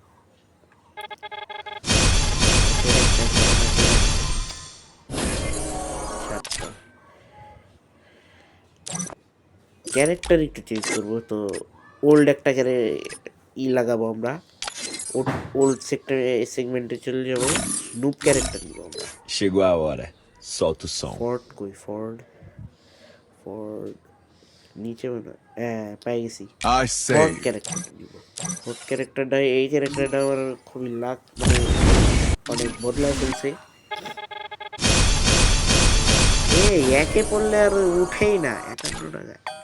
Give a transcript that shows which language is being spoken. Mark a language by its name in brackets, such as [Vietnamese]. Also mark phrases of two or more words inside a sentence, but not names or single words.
[Bangla] সাতটা ক্যারেক্টার একটু চেঞ্জ করবো। তো ওল্ড একটা লাগাবো আমরা। [English] old segment [Bangla] চলে যাবো। [English] noob character [Bangla] নিব আমরা। [Portuguese] Chegou a hora. Solta o som. [Bangla] ফোর্ড কই? ফোর্ড ফোর্ড নিচে মনে হয়। হ্যাঁ, পেয়ে গেছি। [English] I [Bangla] ফোর্ড [English] say. [Bangla] ক্যারেক্টার নিব। ফোর্ড ক্যারেক্টারটা, এই ক্যারেক্টারটা আমার খুবই লাক, মানে অনেক বদলায় ফেলছে। এই একে পড়লে আর উঠেই না 51 টাকা।